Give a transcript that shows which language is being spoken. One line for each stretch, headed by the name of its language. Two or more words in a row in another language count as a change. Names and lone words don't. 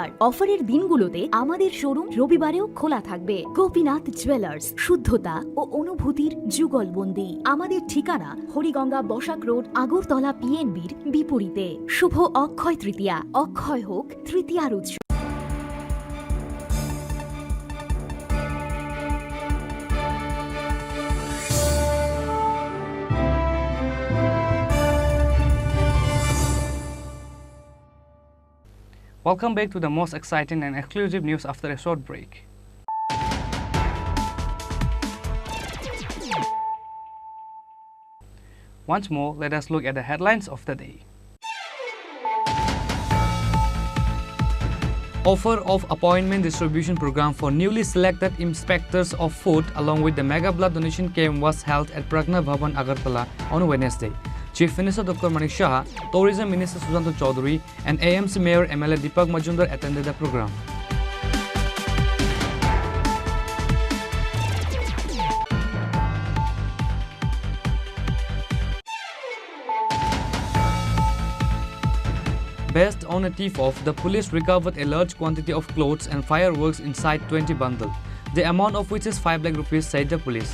Bangla: অফারের দিনগুলোতে আমাদের শোরুম রবিবারেও খোলা থাকবে। গোপীনাথ জুয়েলার্স, শুদ্ধতা ও অনুভূতির যুগলবন্দি। আমাদের ঠিকানা হরিগঙ্গা বসাক রোড, আগরতলা পিএনবির বিপরীতে। শুভ অক্ষয় তৃতীয়া, অক্ষয় হোক তৃতীয়ার উৎসব।
English: Welcome back to the most exciting and exclusive news after a short break. Once more, let us look at the headlines of the day. Offer of appointment distribution program for newly selected inspectors of food along with the mega blood donation camp was held at Pragna Bhavan, Agartala on Wednesday. Chief Minister Dr. Manik Shah, Tourism Minister Susanto Chaudhary and AMC Mayor MLA Deepak Majumdar attended the program. Based on a tip-off, the police recovered a large quantity of clothes and fireworks inside 20 bundles, the amount of which is 5 lakh rupees, said the police.